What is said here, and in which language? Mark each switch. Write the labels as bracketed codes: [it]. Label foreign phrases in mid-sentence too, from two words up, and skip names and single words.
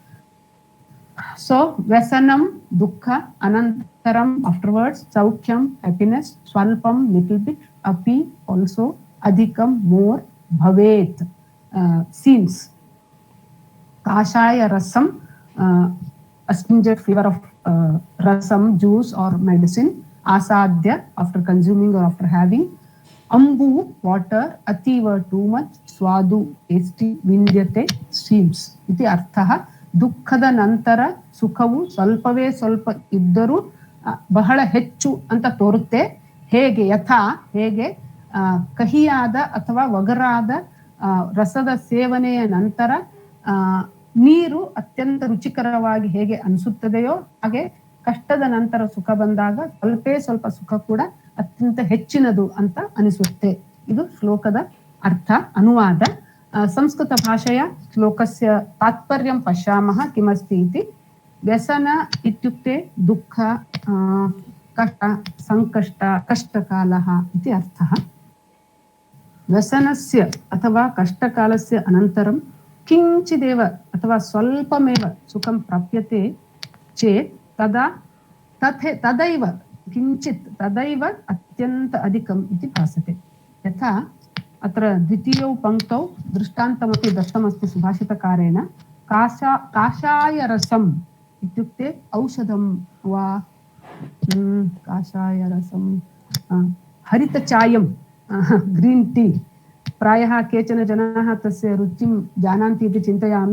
[sa] ಸೊ ವ್ಯಸನಂ ದುಃಖ, ಅನಂತರಂ ಆಫ್ಟರ್ವರ್ಡ್ಸ್ ಸೌಖ್ಯಂ ಹ್ಯಾಪಿನೆಸ್, ಸ್ವಲ್ಪಂ [en] little bit, [sa] ಅಪಿ ಆಲ್ಸೋ, ಅಧಿಕಂ ಮೋರ್, ಭವೇತ್ ಸೀಮ್ಸ್. ಕಾಷಾಯ ರಸಂ [en] astringent flavor of rasam, juice or medicine. Asadya, after consuming or after having. Ambu, water. Ativa, too much. Swadu, tasty. Vindyate, seems. [sa] इति अर्थः. [kn] ದುಃಖದ ನಂತರ ಸುಖವು ಸ್ವಲ್ಪವೇ ಸ್ವಲ್ಪ ಇದ್ದರೂ ಬಹಳ ಹೆಚ್ಚು ಅಂತ ತೋರುತ್ತೆ. ಹೇಗೆ? ಯಥಾ ಹೇಗೆ ಕಹಿಯಾದ ಅಥವಾ ಒಗರಾದ ರಸದ ಸೇವನೆಯ ನಂತರ ನೀರು ಅತ್ಯಂತ ರುಚಿಕರವಾಗಿ ಹೇಗೆ ಅನಿಸುತ್ತದೆಯೋ ಹಾಗೆ ಕಷ್ಟದ ನಂತರ ಸುಖ ಬಂದಾಗ ಸ್ವಲ್ಪ ಸುಖ ಕೂಡ ಅತ್ಯಂತ ಹೆಚ್ಚಿನದು ಅಂತ ಅನಿಸುತ್ತೆ. ಇದು ಶ್ಲೋಕದ ಅರ್ಥ. ಅನುವಾದ. ಸಂಸ್ಕೃತ ಭಾಷೆಯ [sa] ಶ್ಲೋಕಸ್ಯ ತಾತ್ಪರ್ಯಂ ಪಶ್ಯಾಮಃ ಕಿಮಸ್ತಿ ಇತಿ. ವ್ಯಸನ ಇತ್ಯುಕ್ತೆ ದುಃಖ, ಕಷ್ಟ, ಸಂಕಷ್ಟ, ಕಷ್ಟಕಾಲಃ ಇತಿ ಅರ್ಥಃ. ವ್ಯಸನಸ್ಯ ಅಥವಾ ಕಷ್ಟಕಾಲಸ್ಯ ಅನಂತರಂ ಕಿಂಚಿದೇವ ಅಥವಾ ಸ್ವಲ್ಪಮೇವ ಸುಖಂ ಪ್ರಾಪ್ಯತೆ ಚೇತ್ ತದಾ तदैव किञ्चित् तदैव अत्यन्त अधिकम् इति भासते। यथा अत्र द्वितीयौ पङ्क्तौ दृष्टान्तमपि दत्तमस्ति सुभाषितकारेण। काषायरसम् इत्युक्ते औषधं वा काषायरसं हरितचायं [en] green tea [sa] प्रायः केचन जनाः तस्य रुचिं जानन्ति इति चिन्तयामि।